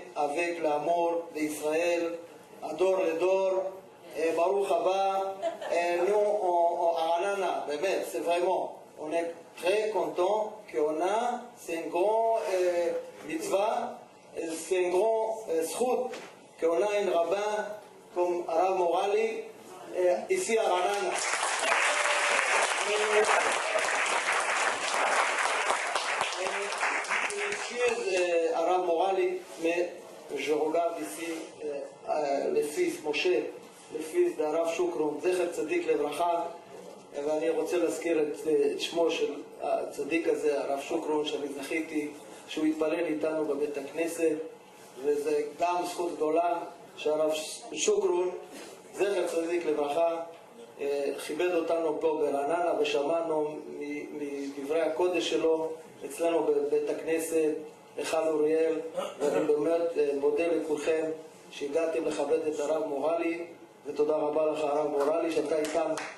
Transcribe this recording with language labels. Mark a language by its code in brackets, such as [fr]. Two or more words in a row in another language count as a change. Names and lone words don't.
[fr] avec l'amour d'Israël, adore le dor, et [he] ברוך הבא, [fr] et nous, à Ranana, c'est vraiment, on est très content qu'on a, c'est un grand mitzvah, c'est un grand zchut, qu'on a un rabbin comme Arav Morali, ici à Ranana. Je suis Arav Morali, mais je regarde ici le fils Moshe, le fils d'Arav Shukron, [he] זכר צדיק לברכה, ואני רוצה להזכיר את שמו של הצדיק הזה, הרב שוקרון, שאני זכיתי שהוא יתפלל איתנו בבית הכנסת, וזה גם זכות גדולה שהרב שוקרון, זכר צדיק לברכה, כיבד אותנו פה ברעננה, ושמענו מדברי הקודש שלו אצלנו בבית הכנסת, היכל אוריאל, ואני באמת מודה לכולכם שהגעתם לכבד את הרב מורלי, ותודה רבה לך הרב מורלי שאתה איתנו.